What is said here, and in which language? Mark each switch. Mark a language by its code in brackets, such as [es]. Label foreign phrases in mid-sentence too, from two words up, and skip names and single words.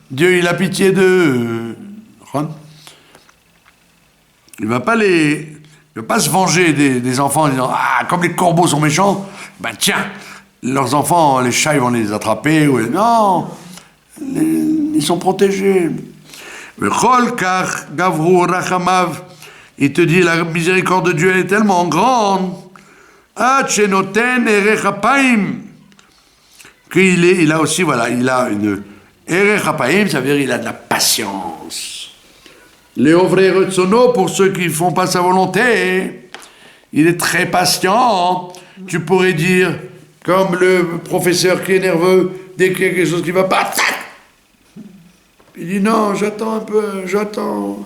[fr] Dieu il a pitié d'eux. il va pas se venger des enfants en disant ah comme les corbeaux sont méchants, ben tiens leurs enfants les chats ils vont les attraper ou non ils sont protégés. [he] וכל כך גברו רחמיו, [fr] il te dit la miséricorde de Dieu elle est tellement grande [he] עד שנותן ארך אפים [fr] qu'il a aussi voilà il a une [he] ארך אפים, [fr] ça veut dire il a de la patience. Les [he] עוברי רצונו, [fr] pour ceux qui ne font pas sa volonté, il est très patient. Tu pourrais dire, comme le professeur qui est nerveux, dès qu'il y a quelque chose qui ne va pas, tac, il dit non, j'attends un peu, j'attends.